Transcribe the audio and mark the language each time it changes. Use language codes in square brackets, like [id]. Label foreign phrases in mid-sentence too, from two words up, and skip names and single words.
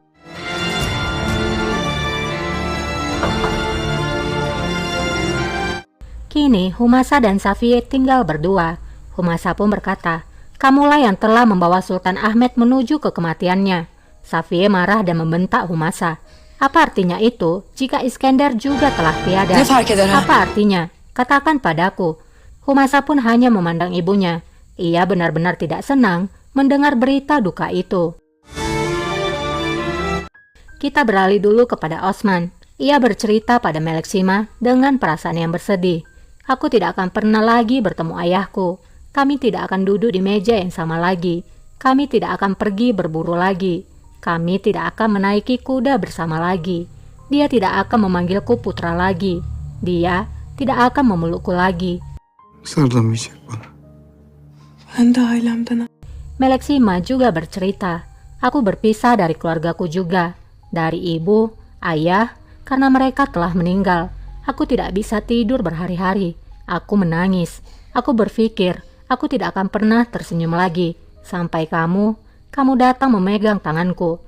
[id] Kini Humasa dan Safiyeh tinggal berdua. Humasa pun berkata, kamulah yang telah membawa Sultan Ahmet menuju ke kematiannya. Safiyeh marah dan membentak Humasa. Apa artinya itu jika Iskandar juga telah tiada? [tr] Ne fark eder ha? [id] Apa artinya? Katakan padaku. Humasa pun hanya memandang ibunya. Ia benar-benar tidak senang mendengar berita duka itu. Kita beralih dulu kepada Osman. Ia bercerita pada Meleksima dengan perasaan yang bersedih. Aku tidak akan pernah lagi bertemu ayahku. Kami tidak akan duduk di meja yang sama lagi. Kami tidak akan pergi berburu lagi. Kami tidak akan menaiki kuda bersama lagi. Dia tidak akan memanggilku putra lagi. Dia tidak akan memelukku lagi. [tr] Sarılamayacak bana. Ben de ailemden. [id] Meleksima juga bercerita, aku berpisah dari keluargaku juga, dari ibu, ayah, karena mereka telah meninggal. Aku tidak bisa tidur berhari-hari. Aku menangis. Aku berpikir, aku tidak akan pernah tersenyum lagi. Sampai kamu datang memegang tanganku.